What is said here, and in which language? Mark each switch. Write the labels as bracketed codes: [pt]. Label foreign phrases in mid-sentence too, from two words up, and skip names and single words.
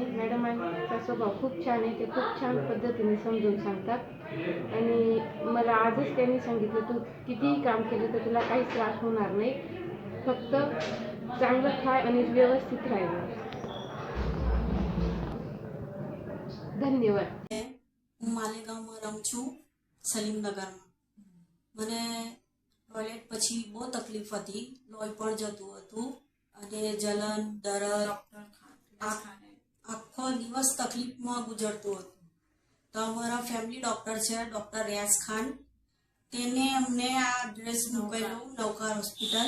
[mr] मॅडमांचा स्वभाव खूप छान आहे, ते खूप छान पद्धतीने समजून सांगतात आणि मला आजच त्यांनी सांगितलं, तू कितीही काम केलं तर तुला काहीच त्रास होणार नाही, फक्त चांगलं खाय आणि व्यवस्थित राहायचं. धन्यवाद. [gu] હું માલેગાંવમાં રહું છું, સલીમનગરમાં. મને ટોયલેટ પછી બહુ તકલીફ હતી, લોહી પણ જતું હતું અને જલન દરદ આખો દિવસ તકલીફમાં ગુજરતું હતું. તો અમારા [en] family doctor [gu] છે ડૉક્ટર રિયાઝ ખાન, તેને અમને આ એડ્રેસ મોકલ્યું, નવકાર હોસ્પિટલ.